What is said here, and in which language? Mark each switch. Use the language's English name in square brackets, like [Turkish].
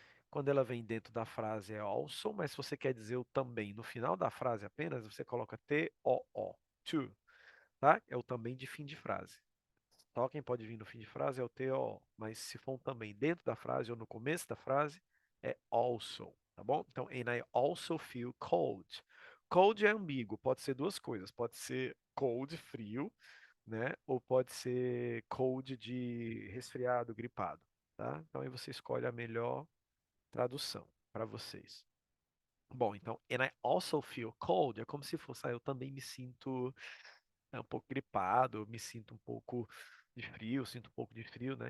[Portuguese] Quando ela vem dentro da frase é also, mas se você quer dizer o também no final da frase apenas, você coloca T-O-O, to, tá? É o também de fim de frase. Só quem pode vir no fim de frase é o TO, mas se for um também dentro da frase ou no começo da frase, é also, tá bom? [English] Então, and I also feel cold. [Portuguese] Cold é ambíguo, pode ser duas coisas, pode ser cold, frio, né? Ou pode ser cold de resfriado, gripado, tá? Então aí você escolhe a melhor tradução para vocês. Bom, então, [English] and I also feel cold [Portuguese] é como se fosse, eu também me sinto um pouco gripado, me sinto um pouco de frio, sinto um pouco de frio, né?